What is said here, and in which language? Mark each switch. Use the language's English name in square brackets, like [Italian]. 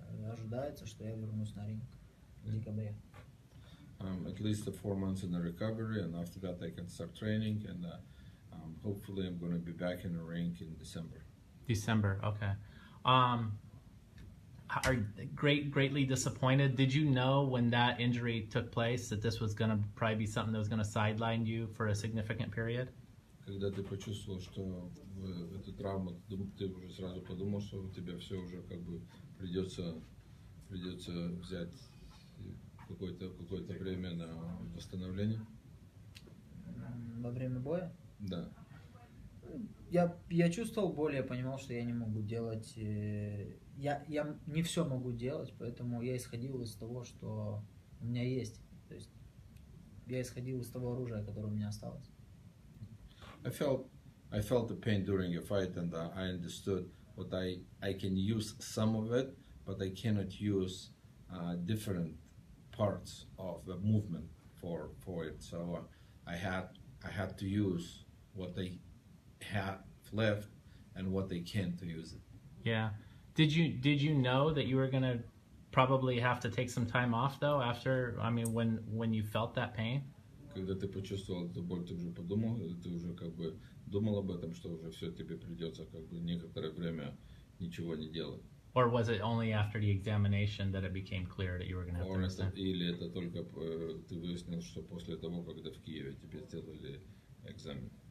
[Russian] Ожидается, что я вернусь на ринг в декабре. [English] At least 4 months in the recovery, and after that I can start training, and hopefully I'm going to be back in the ring in December. December, okay. Are greatly disappointed. Did you know when that injury took place that this was going to probably be something that was going to sideline you for a significant period? [Russian] Когда ты почувствовал, что эта травма, ты уже сразу подумал, что у тебя все уже как бы придется взять какое-то время на восстановление? Во время боя? Да. Я чувствовал боль, я понимал, что я не могу делать, я не все могу делать, поэтому я исходил из того, что у меня есть, то есть я исходил из того оружия, которое у меня осталось. [English] I felt the pain during a fight, and I understood what I can use some of it, but I cannot use different parts of the movement for it. So I had to use what they have left and what they can to use it. Yeah. Did you know that you were gonna probably have to take some time off though after? I mean, when you felt that pain? [Russian] Когда ты почувствовал эту боль, ты уже подумал, ты уже как бы думал об этом, что уже все тебе придется как бы некоторое время ничего не делать. [English] Or was it only after the examination that it became clear that you were going to have to miss that? [Russian] Или это только ты выяснил, что после того, когда в Киеве тебе сделали экзамен?